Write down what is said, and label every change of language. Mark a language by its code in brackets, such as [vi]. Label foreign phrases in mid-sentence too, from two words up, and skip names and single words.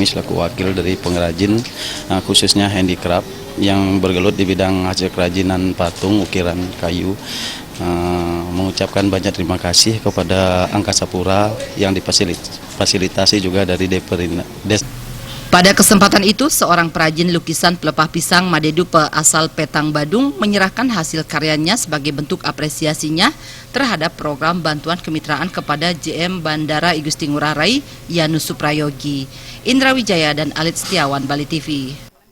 [id] selaku wakil dari pengrajin khususnya handicraft yang bergelut di bidang hasil kerajinan patung, ukiran kayu, mengucapkan banyak terima kasih kepada Angkasa Pura yang difasilitasi juga dari Des. Pada kesempatan itu, seorang perajin lukisan pelepah pisang Madedupe asal Petang Badung menyerahkan hasil karyanya sebagai bentuk apresiasinya terhadap program bantuan kemitraan kepada JM Bandara I Gusti Ngurah Rai Yanus Suprayogi. Indra Wijaya dan Alit Setiawan, Bali TV.